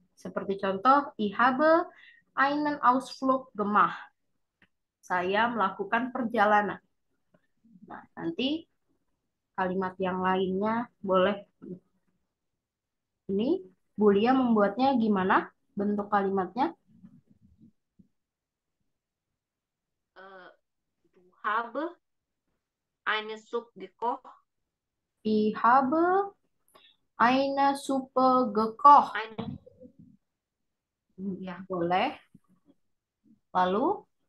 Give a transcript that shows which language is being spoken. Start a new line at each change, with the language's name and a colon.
Indonesian: Seperti contoh,
German: ich habe einen Ausflug gemacht.
Indonesian: Saya melakukan perjalanan. Nah, nanti kalimat yang lainnya boleh. Ini Bulia membuatnya gimana bentuk kalimatnya?
German: Du habe eine Suppe gekocht, Ich habe eine Suppe gekocht. eine, ja,
Indonesian: Boleh. Lalu,